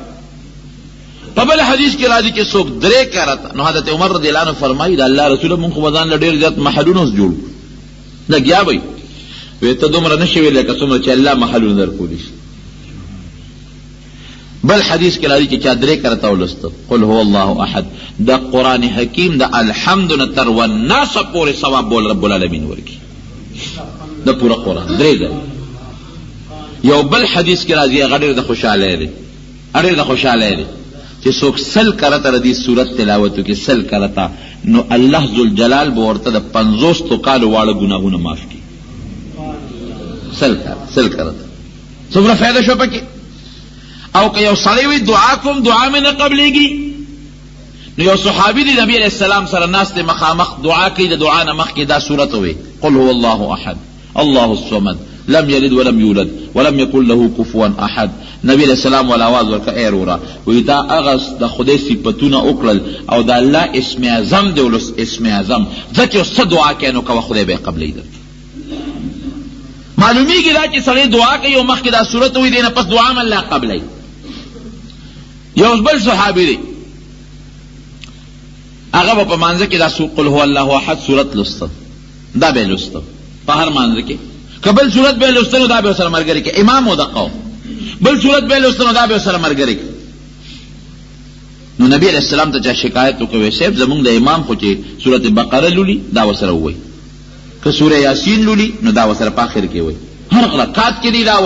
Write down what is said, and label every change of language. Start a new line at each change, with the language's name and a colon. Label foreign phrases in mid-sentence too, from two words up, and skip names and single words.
Pashto: په بل حدیث کې راځي چې څوک درې کرته، نو حضرت عمر
Arabic: رضی الله عنه
Pashto: فرمایي د الله رسوله مونږ خو به ځان له ډېر زیات محلونه اوس جوړ کړو. لګیا به وی ته دومره نه شي ویلی لکه څومره چې الله محلونه درکولی شي. بل حدیث کې راځي چې چا درې کرته ولسته
Arabic: قل هو الله احد،
Pashto: د قرآن حکیم د الحمد نه تر والناس پورې ثواب بول
Arabic: رب العالمین
Pashto: ورکړي د پوره قرآن درې ځله. یو بل حدیث کې راځي هغه ډېر د خوشحالی دی، ډېر د خوشحالی دی چې څوک سل کرته د دې صورت تلاوت وکړي، سل کرته، نو الله ذوالجلال به ورته د 50 کالو واړه ګناهونه معاف کړي. سل کرته څومره فایده شو پکې. او که یو سړی وي دعا کوم دعا مې نه قبلېږي، نو یو صحابي دی نبی
Arabic: علیہ السلام
Pashto: سره ناست دی مخامخ دعا کوي، د دعا نه مخکې دا صورت ووایي
Arabic: قل هو الله احد الله الصمد لم یلد ولم یولد ولم یکن له کفوا احد.
Pashto: نبی
Arabic: علیہ السلام
Pashto: ولا آواز ورکړه ای وروره، وایي دا هغه د خدای صفتونه وکړل او د الله اسم اعظم دی ولس اسم اعظم، ځکه څه دعا کوې نو کوه خدای به یې قبلوي درته. معلومیږي دا چې سړی دعا کوي او مخکې دا صورت وي دی نه پس دعا هم الله قبلوي. یو بل صحابي دی هغه به په مانځه کې دا
Arabic: قل هو الله احد
Pashto: صورت لسته، دا به لسته په هر مانځه کې. که بل صورت به لسته نو دا به ورسره ملګري کې، امام و دقه بل صورت به لسته نو دا به ورسره ملګري کې. نو نبی
Arabic: علیہ السلام
Pashto: ته چا شکایت وکوي صاحب زمونږ د امام خو چې سورت بقره لولي دا ورسره ووایي، که سوره یاسین لولي نو دا ورسره په آخر کې وایي، هر رکعت کې دی دا وایي.